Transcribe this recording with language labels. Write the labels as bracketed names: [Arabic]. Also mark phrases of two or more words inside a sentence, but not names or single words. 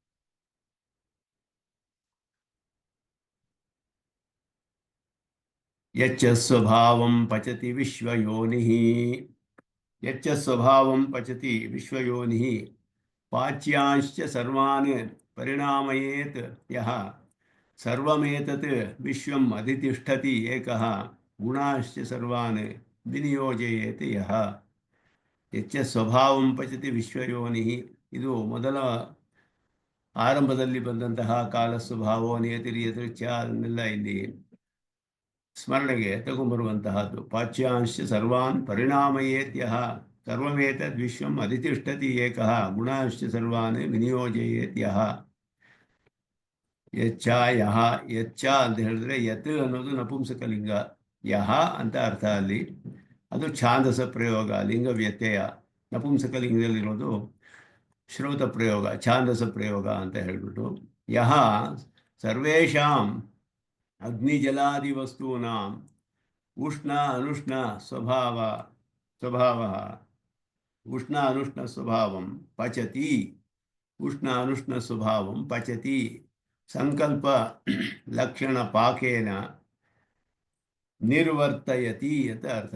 [Sanskrit] ಯಚ್ಚ ಸ್ವಭಾವಂ ಪಚತಿ ವಿಶ್ವಯೋನಿಃ, ಯಚ್ಚ ಸ್ವಭಾವಂ ಪಚತಿ ವಿಶ್ವಯೋನಿಃ ಪಾಚ್ಯಾಂಶ್ಚ ಸರ್ವಾನ್ ಪರಿಣಾಮಯೇತ್ ಯಃ ಸರ್ವಮೇತತ್ ವಿಶ್ವಂ ಅಧಿತಿಷ್ಠತಿ ಏಕಃ ಗುಣಾಶ್ಚ ಸರ್ವಾನ್ ವಿನಿಯೋಜಯೇತ್ ಯಃ. ಯಚ್ಚ ಸ್ವಭಾವಂ ಪಚತಿ ವಿಶ್ವಯೋನಿಃ, [Kannada] ಇದು ಮೊದಲ ಆರಂಭದಲ್ಲಿ ಬಂದಂತಹ [Sanskrit] ಕಾಲ ಸ್ವಭಾವೋ ನಿಯತಿರ್ಯದೃಚ್ಛ [Kannada] ಅದನ್ನೆಲ್ಲ ಇಲ್ಲಿ ಸ್ಮರಣೆಗೆ ತಗೊಂಬರುವಂತಹದ್ದು. [Sanskrit] ಪಾಚ್ಯಾಂಶ್ಚ ಸರ್ವಾನ್ ಪರಿಣಾಮಯೇತ್ಯಃ ಸರ್ವಮೇತದ್ ವಿಶ್ವಂ ಅಧಿತಿಷ್ಠತಿ ಏಕಃ ಗುಣಾಶ್ಚ ಸರ್ವಾನ್ ವಿನಿಯೋಜಯೇತ್ಯಃ. ಯಚ್ಚ ಯಹ, ಯಚ್ಚ [Kannada] ಅಂತ ಹೇಳಿದ್ರೆ ಯತ್ ಅನ್ನೋದು ನಪುಂಸಕಲಿಂಗ, ಯಹ ಅಂತ ಅರ್ಥ ಅಲ್ಲಿ. ಅದು ಛಾಂದಸ ಪ್ರಯೋಗ, ಲಿಂಗ ವ್ಯತ್ಯಯ. ನಪುಂಸಕಲಿಂಗದಲ್ಲಿರೋದು ಶ್ರೌತ ಪ್ರಯೋಗ, ಛಾಂದಸ ಪ್ರಯೋಗ ಅಂತ ಹೇಳ್ಬಿಟ್ಟು. [Sanskrit] ಯಹ ಸರ್ವೇಷಾಂ ಅಗ್ನಿಜಲಾದಿ ವಸ್ತೂನಾಂ ಉಷ್ಣ ಅನುಷ್ಣ ಸ್ವಭಾವಂ ಪಚತಿ, ಉಷ್ಣ ಅನುಷ್ಣ ಸ್ವಭಾವಂ ಪಚತಿ ಸಂಕಲ್ಪ ಲಕ್ಷಣ ಪಾಕೇನ ನಿರ್ವರ್ತಯತಿ [Kannada] ಅಂತ ಅರ್ಥ.